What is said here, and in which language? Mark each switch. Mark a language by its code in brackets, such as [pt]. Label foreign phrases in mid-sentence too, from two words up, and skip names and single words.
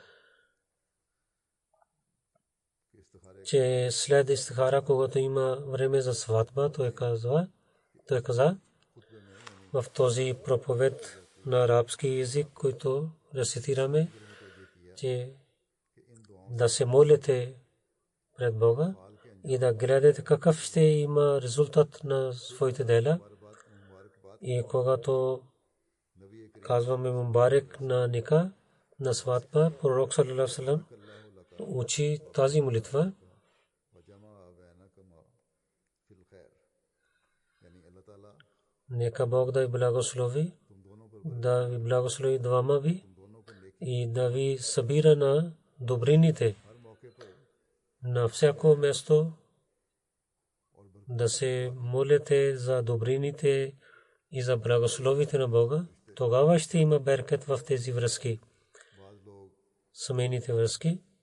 [bg] че след истихара, когато има време за сватба, той каза в този проповед на арабски език, който рецитираме, че да се молите пред Бога и да гледате какъв ще има резултат на своите дела. И когато казваме мубарек на ника, на сватба, пророк [ar] صلى الله عليه وسلم [bg] учи тази молитва. Нека Бог да ви благослови двама ви и да ви събира на добрините на всяко място, да се молите за добрините и за благословите на Бога, тогава ще има беркет в тези връзки, семейните връзки.